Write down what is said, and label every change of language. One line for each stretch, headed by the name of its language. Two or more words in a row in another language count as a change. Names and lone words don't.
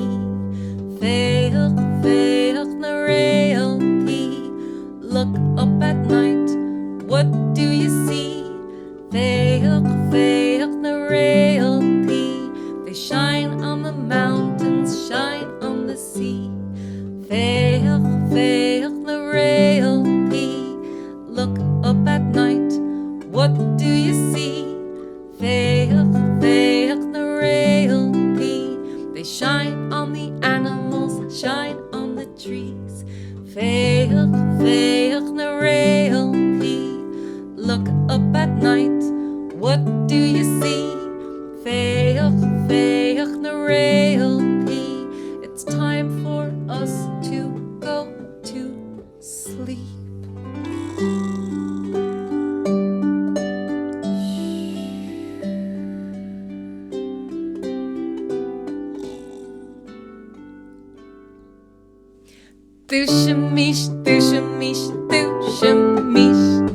Irish: Féach Féach na Réaltaí,
English: look up at night, what do you see?
Irish: Féach Féach na Réaltaí,
English: they shine on the mountains, shine on the sea.
Irish: Féach Féach na Réaltaí,
English: look up at night, what do you see?
Irish: Féach Féach na Réaltaí,
English: they shine on the animals, shine on the trees.
Irish: Féach Féach na Réaltaí,
English: look up at night, what do you see?
Irish: Féach Féach na Réaltaí,
English: it's time for us to go to sleep. Dushamish, dushamish, dushamish.